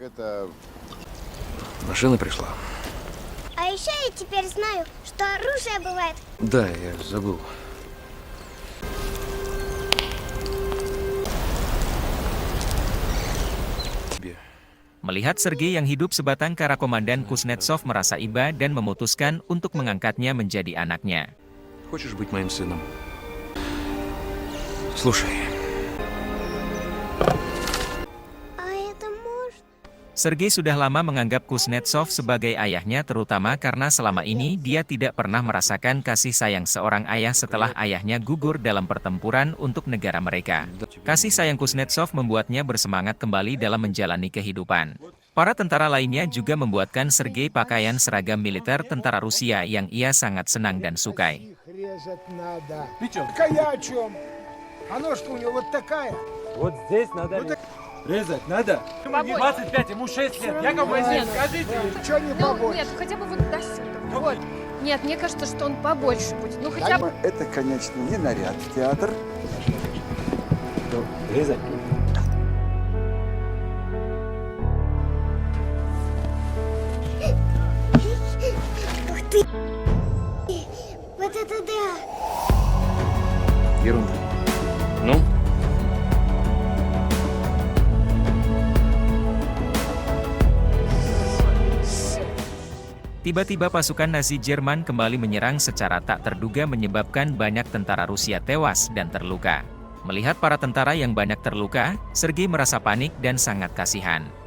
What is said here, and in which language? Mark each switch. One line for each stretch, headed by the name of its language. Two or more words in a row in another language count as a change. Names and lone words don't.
Russian: Машина пришла. А еще я теперь знаю, что оружие бывает. Да, я забыл.
Indonesian: Melihat Sergei yang hidup sebatang kara, Komandan Kuznetsov merasa iba dan memutuskan untuk mengangkatnya menjadi anaknya.
Russian: Хочешь быть моим сыном? Слушай.
Indonesian: Sergei sudah lama menganggap Kuznetsov sebagai ayahnya, terutama karena selama ini dia tidak pernah merasakan kasih sayang seorang ayah setelah ayahnya gugur dalam pertempuran untuk negara mereka. Kasih sayang Kuznetsov membuatnya bersemangat kembali dalam menjalani kehidupan. Para tentara lainnya juga membuatkan Sergei pakaian seragam militer tentara Rusia yang ia sangat senang dan sukai.
Russian: Вот здесь надо резать, надо? 25, ему 6 лет. Яков Моисеевич, скажите. Чего не побольше? Нет, хотя бы вот до сюда. Вот. Нет, мне кажется, что он побольше будет. Ну хотя бы. Это, конечно, не наряд в театр. Резать. Ух ты! Вот это да! Ерунда. Ну?
Indonesian: Tiba-tiba pasukan Nazi Jerman kembali menyerang secara tak terduga menyebabkan banyak tentara Rusia tewas dan terluka. Melihat para tentara yang banyak terluka, Sergei merasa panik dan sangat kasihan.